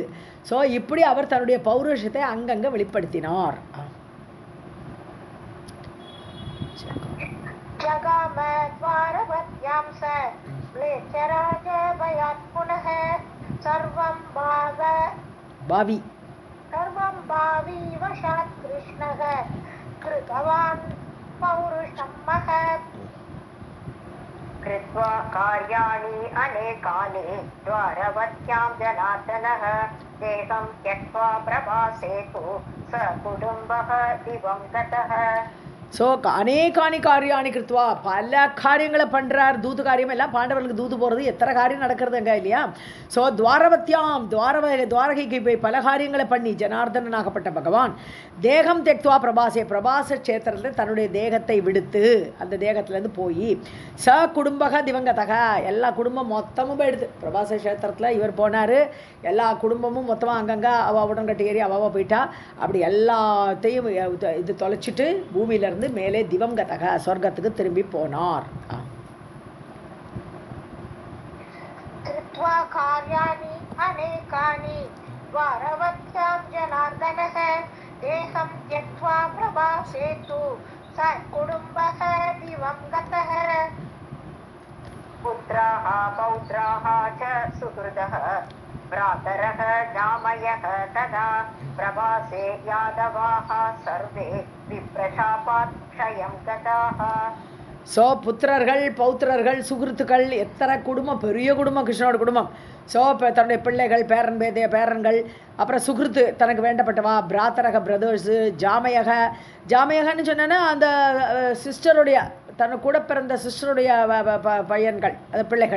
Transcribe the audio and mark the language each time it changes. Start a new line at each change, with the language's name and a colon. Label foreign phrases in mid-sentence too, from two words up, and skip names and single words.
Tamil: ஸோ இப்படி அவர் தன்னுடைய பௌருஷத்தை அங்கங்கே வெளிப்படுத்தினார்.
Sanskrit: பாவி सर्वं भावी वशात् कृष्णः कृतवान् पौरुषं महत्. कृत्वा कार्याणि अनेकानि द्वारवत्यां जनार्दनः देहं त्यक्त्वा प्रभासेतु स कुटुम्बः दिवं गतः.
Tamil: ஸோ
Sanskrit: अनेकानि कार्याणि कृत्वा,
Tamil: பல காரியங்களை பண்ணுறார். தூது காரியம் எல்லாம் பாண்டவர்களுக்கு தூது போகிறது, எத்தனை காரியம் நடக்கிறதுங்க இல்லையா. ஸோ துவாரவத்தியாம் துவாரகைக்கு போய் பல காரியங்களை பண்ணி ஜனார்தனாகப்பட்ட பகவான்
Sanskrit: देहं त्यक्त्वा प्रभासे,
Tamil: பிரபாச கஷேத்திரத்தில் தன்னுடைய தேகத்தை விடுத்து அந்த தேகத்துலேருந்து போய்
Sanskrit: स कुटुम्बः दिवं गतः,
Tamil: எல்லா குடும்பம் மொத்தமும் போயிடுது. பிரபாச கஷேத்திரத்தில் இவர் போனார், எல்லா குடும்பமும் மொத்தமாக அங்கங்கே அவள் உடன்கட்டு ஏறி அவள் போயிட்டா. அப்படி எல்லாத்தையும் இது தொலைச்சிட்டு பூமியிலேருந்து மேலே திவங்கதக சொர்க்கத்துக்கு திரும்பி போனார்.
Sanskrit: कृत्वा कार्याणि अनेकानि द्वारवत्यां जनार्दनः देहं त्यक्त्वा प्रभासेतु स कुटुम्बः दिवं गतः पुत्राः पौत्राः च सुहृदः भ्रातरः जामयः तदा प्रवासे यादवाः सर्वे विप्रशापात् क्षयं गताः.
Tamil: ஸோ புத்திரர்கள் பௌத்திரர்கள் சுகிருத்துக்கள் எத்தனை குடும்பம், பெரிய குடும்பம் கிருஷ்ணனோட குடும்பம். ஸோ இப்போ தன்னுடைய பிள்ளைகள் பேரன்கள் அப்புறம் சுகிருத்து தனக்கு வேண்டப்பட்டவா, பிராத்தரக பிரதர்ஸு, ஜாமயகன்னு சொன்னேன்னா அந்த சிஸ்டருடைய தனக்கு கூட பிறந்த சிஸ்டருடைய பையன்கள், அது பிள்ளைகள்.